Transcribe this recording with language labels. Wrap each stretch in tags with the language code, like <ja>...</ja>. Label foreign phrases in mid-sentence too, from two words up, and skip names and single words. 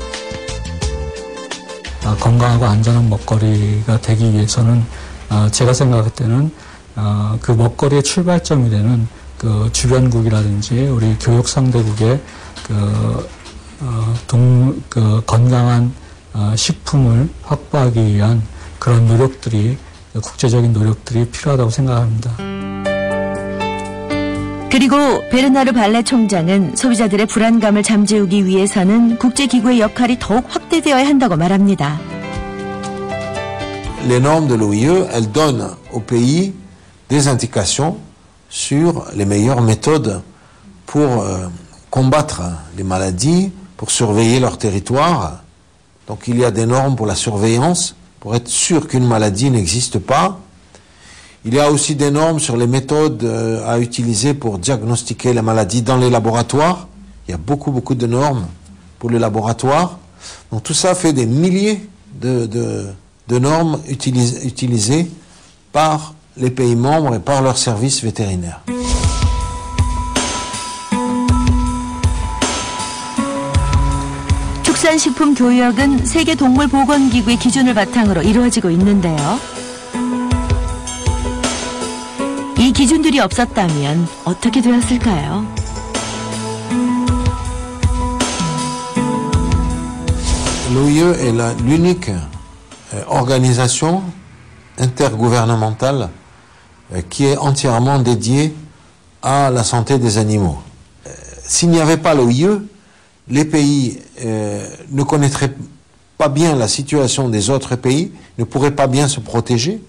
<ko>건강하고 안전한 먹거리가 되기 위해서는 제가 생각할 때는 그 먹거리의 출발점이 되는 그 주변국이라든지 우리 교육 상대국의 그 건강한 식품을 확보하기 위한 그런 노력들이 국제적인 노력들이 필요하다고 생각합니다. 그리고 베르나르 발레 총장은 소비자들의 불안감을 잠재우기 위해서는 국제기구의 역할이 더욱 확대되어야 한다고 말합니다.</ko> <fr>Les normes de l'OIE, elles donnent aux pays des indications sur les meilleures méthodes pour combattre les maladies, pour surveiller leur territoire. Donc il y a des normes pour la surveillance, pour être sûr qu'une maladie n'existe pas. Il y a aussi des normes sur les méthodes à utiliser pour diagnostiquer les maladies dans les laboratoires. Il y a beaucoup de normes pour les laboratoires. Donc tout ça fait des milliers de normes utilisées par les pays membres et par leurs services vétérinaires.</fr> <ko>축산식품 교역은 세계동물보건기구의 기준을 바탕으로 이루어지고 있는데요. 이 기준들이 없었다면 어떻게 되었을까요?</ko> <fr>L'OIE est l'unique organisation intergouvernementale qui est entièrement dédiée à la santé des animaux. S'il n'y avait pas l'OIE, les pays ne connaîtraient pas bien la situation des autres pays, ne pourraient pas bien se protéger.</fr>